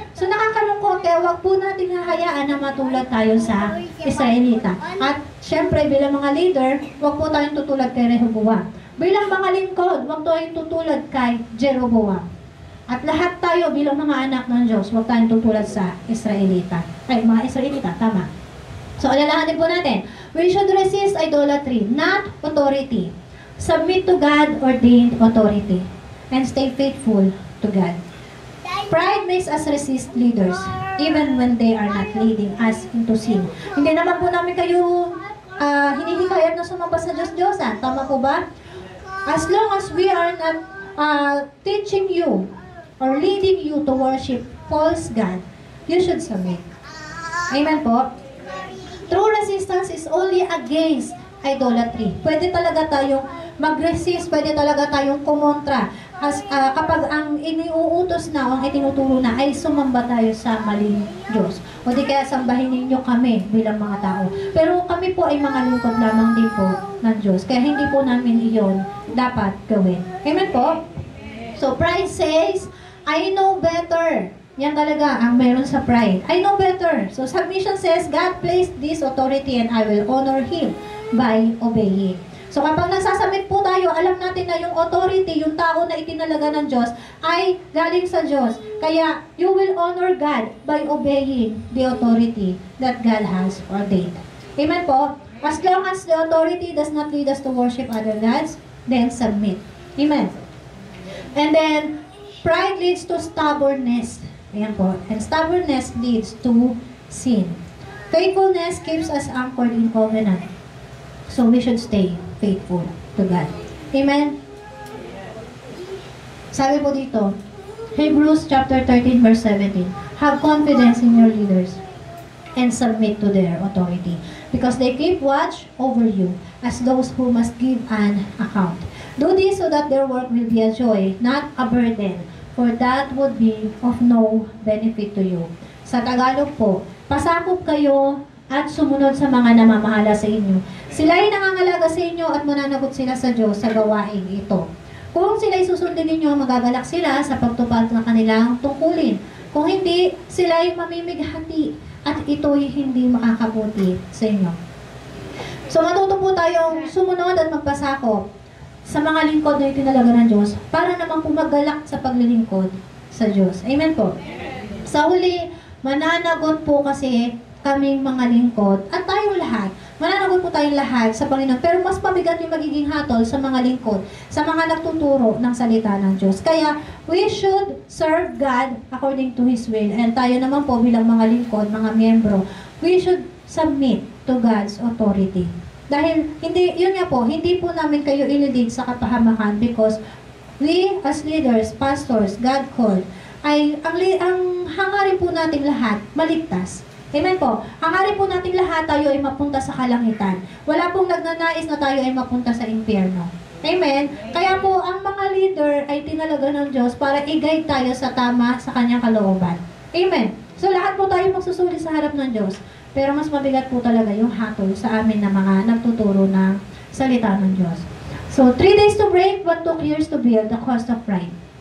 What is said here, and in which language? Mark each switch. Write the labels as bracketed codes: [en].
[tl] So nakakalungkot, kaya wag po natin hahayaan na matulad tayo sa Israelita. At syempre, bilang mga leader, wag po tayong tutulad kay Rehoboam. Bilang mga lingkod, wag tayong tutulad kay Jeroboam. At lahat tayo bilang mga anak ng Diyos, wag tayong tutulad sa Israelita. Ay, mga Israelita, tama. So, alalahanin po natin, [en] we should resist idolatry, not authority. Submit to God-ordained authority. And stay faithful to God. Pride makes us resist leaders, even when they are not leading us into sin. [tl] Hindi naman po namin kayo hinihikayat na sumamba sa Diyos-Diyosan. Tama po ba? [en] As long as we are not teaching you or leading you to worship false God, you should submit. Amen po? True resistance is only against idolatry. [tl] Pwede talaga tayong mag-resist, pwede talaga tayong kumontra. Kapag ang iniuutos na o ang itinuturo na ay sumamba tayo sa maling Diyos. O di kaya sambahin ninyo kami bilang mga tao. Pero kami po ay mga lingkod lamang din po ng Diyos. Kaya hindi po namin iyon dapat gawin. Amen po? [en] So pride says, I know better. [tl] Yan talaga ang meron sa pride. [en] I know better. So submission says, God placed this authority and I will honor Him by obeying. [tl] So kapag nagsasubmit po tayo, alam natin na yung authority, yung tao na itinalaga ng Diyos, ay galing sa Diyos. [en] Kaya you will honor God by obeying the authority that God has ordained. Amen po? As long as the authority does not lead us to worship other gods, then submit. Amen. And then, pride leads to stubbornness. Ayan po. And stubbornness leads to sin. Faithfulness keeps us anchored in covenant. So we should stay faithful to God. Amen? [tl] Sabi po dito, [en] Hebrews chapter 13 verse 17, have confidence in your leaders and submit to their authority because they keep watch over you as those who must give an account. Do this so that their work will be a joy, not a burden, for that would be of no benefit to you. [tl] Sa Tagalog po, pasakop kayo at sumunod sa mga namamahala sa inyo. Sila ay nangangalaga sa inyo at mananagot sila sa Diyos sa gawain ito. Kung sila ay susundin ninyo, magagalak sila sa pagtupad ng kanilang tungkulin. Kung hindi, sila ay mamimighati at ito'y hindi makakabuti sa inyo. So matuto po tayong sumunod at magpasakop sa mga lingkod na itinalaga ng Diyos para naman po maggalak sa paglilingkod sa Diyos. Amen po? Sa huli, mananagot po kasi kaming mga lingkod at tayo lahat. Mananagot po tayong lahat sa Panginoon. Pero mas mabigat yung magiging hatol sa mga lingkod, sa mga nagtuturo ng salita ng Diyos. [en] Kaya, we should serve God according to His will. [tl] And tayo naman po bilang mga lingkod, mga miyembro, [en] we should submit to God's authority. [tl] Dahil, yun nga po, hindi po namin kayo ililid sa kapahamakan [en] because we as leaders, pastors, God called, [tl] ay ang hangarin po nating lahat, maligtas. Amen po. Hangarin po nating lahat tayo ay mapunta sa kalangitan. Wala pong nagnanais na tayo ay mapunta sa impyerno. Amen? Kaya po, ang mga leader ay tinalaga ng Diyos para i-guide tayo sa tama sa kanyang kalooban. Amen? So, lahat po tayo magsusuri sa harap ng Diyos. Pero mas mabigat po talaga yung hatol sa amin na mga nagtuturo ng salita ng Diyos. [en] So, 3 days to break, what took years to build, the cost of pride.